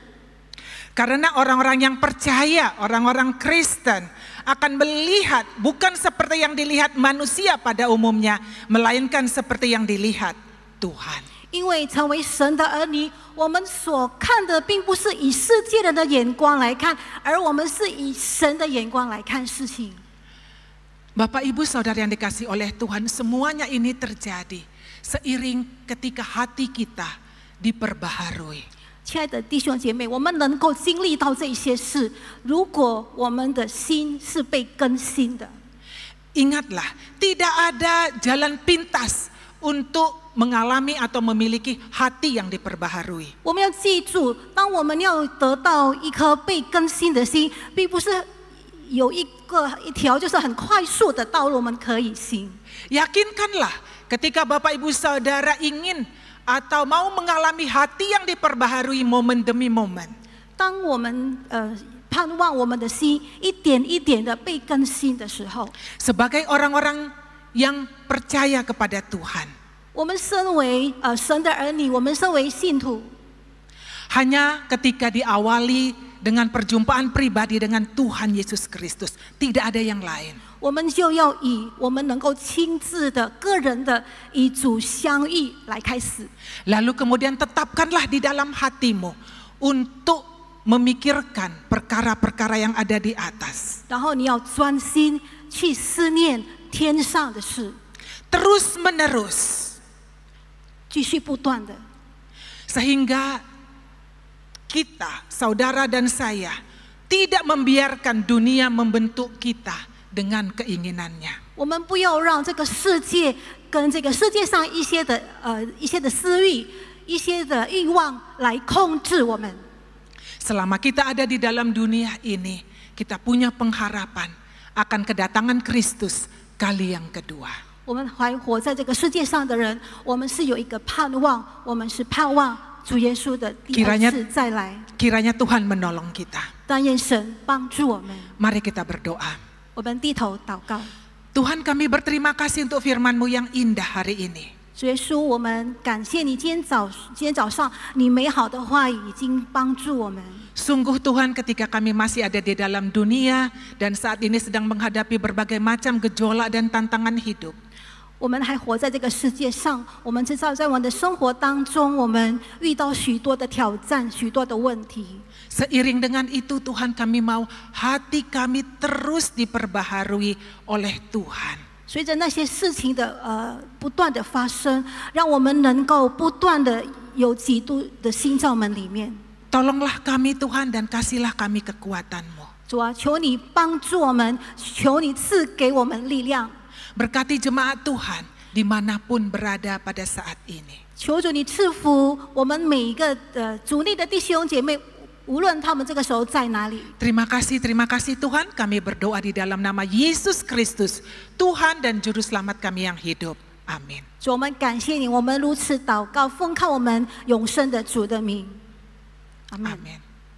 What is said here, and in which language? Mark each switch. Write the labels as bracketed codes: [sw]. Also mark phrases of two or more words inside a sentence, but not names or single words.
[id] Karena orang-orang yang percaya, orang-orang Kristen akan melihat bukan seperti yang dilihat manusia pada umumnya, melainkan seperti yang dilihat Tuhan. [zh] 因为成为神的儿女，我们所看的并不是以世界人的眼光来看，而我们是以神的眼光来看事情。 [id] Bapak, Ibu, Saudara yang dikasihi oleh Tuhan, semuanya ini terjadi seiring ketika hati kita diperbaharui. [zh] 亲爱的弟兄姐妹，我们能够经历到这些事，如果我们的心是被更新的。 [id] Ingatlah, tidak ada jalan pintas untuk mengalami atau memiliki hati yang diperbaharui. [zh] 我们要记住，当我们要得到一颗被更新的心，并不是有一条就是很快速的道路我们可以行。 [id] Yakinkanlah ketika Bapak Ibu Saudara ingin atau mau mengalami hati yang diperbaharui momen demi momen. [zh] 当我们盼望我们的心一点一点的被更新的时候， [id] Sebagai orang-orang yang percaya kepada Tuhan, [zh] 我们身为神的儿女，我们身为信徒， [id] hanya ketika diawali dengan perjumpaan pribadi dengan Tuhan Yesus Kristus, tidak ada yang lain. [zh] 我们就要以我们能够亲自的、个人的以主相遇来开始。 [id] Lalu kemudian tetapkanlah di dalam hatimu untuk memikirkan perkara-perkara yang ada di atas. [zh] 然后你要专心去思念天上的事， [id] Terus menerus. [zh] 继续不断的， [id] Sehingga kita, saudara dan saya, tidak membiarkan dunia membentuk kita dengan keinginannya. [zh] 我们不要让这个世界跟这个世界上一些的私欲、一些的欲望来控制我们。 [id] Selama kita ada di dalam dunia ini, kita punya pengharapan akan kedatangan Kristus kali yang kedua. [zh] 我们还活在这个世界上的人，我们是有一个盼望，我们是盼望主耶稣的第二次再来。 [id] Kiranya Tuhan menolong kita. [zh] 但愿神帮助我们。 [id] Mari kita berdoa. [zh] 我们低头祷告。 [id] Tuhan, kami berterima kasih untuk firman-Mu yang indah hari ini. [zh] 主耶稣，我们感谢你今天早上你美好的话语已经帮助我们。 [id] Sungguh Tuhan, ketika kami masih ada di dalam dunia dan saat ini sedang menghadapi berbagai macam gejolak dan tantangan hidup, [zh] 我们还活在这个世界上，我们知道在我们的生活当中，我们遇到许多的挑战，许多的问题。 [id] Seiring dengan itu Tuhan, kami mau hati kami terus diperbaharui oleh Tuhan. [zh] 随着那些事情的不断的发生，让我们能够不断的有基督的心在我们里面。 [id] Tolonglah kami Tuhan dan kasihlah kami kekuatan-Mu. [zh] 主啊，求你帮助我们，求你赐给我们力量。 [id] Berkati jemaat Tuhan dimanapun berada pada saat ini. [zh] 求主你赐福我们每一个主内的弟兄姐妹，无论他们这个时候在哪里。 [id] Terima kasih Tuhan. Kami berdoa di dalam nama Yesus Kristus, Tuhan dan Juru Selamat kami yang hidup. Amin. [zh] 主，我们感谢你，我们如此祷告，奉靠我们永生的主的名。阿门。 [id] Amin.